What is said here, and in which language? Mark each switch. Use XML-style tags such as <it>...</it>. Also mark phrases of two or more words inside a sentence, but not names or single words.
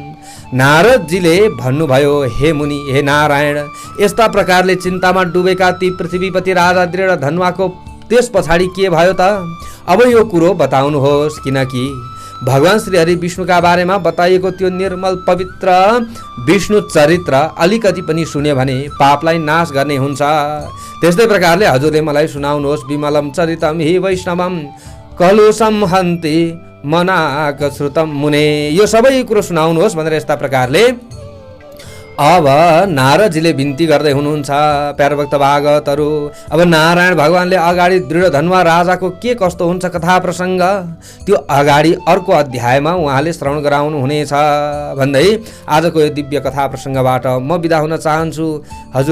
<ne>नारदजीले भन्नुभयो, हे मुनि, हे नारायण, यस्ता प्रकारले चिन्तामा डुबेका ती पृथ्वीपति राजा दृढधनुवाको त्यस पछाडि के भयो त? अब यो कुरो बताउनुहोस्, किनकि भगवान श्री हरि विष्णुका बारेमा बताइएको त्यो निर्मल पवित्र विष्णु चरित्र अलिकति पनि सुन्यो भने पापलाई नाश गर्ने हुन्छ। त्यस्तै प्रकारले हजुरले मलाई सुनाउनुहोस्।</ne> <sa>विमलम चरितम हि वैष्णवम कलुषम हन्ति मनाक श्रुतम मुने।</sa> <ne>यो सबै कुरो सुनाउनुहोस् भनेर यस्ता प्रकारले अब नारदजीले बिन्ती गर्दै हुनुहुन्छ। प्यारभक्त भागवतहरू, अब नारायण भगवानले अगाडि दृढधनुवा राजाको के कस्तो हुन्छ कथा प्रसङ्ग त्यो अगाडि अर्को अध्यायमा उहाँले श्रवण गराउनु हुनेछ भन्दै आजको यो दिव्य कथा प्रसङ्गबाट म बिदा हुन चाहन्छु।</ne>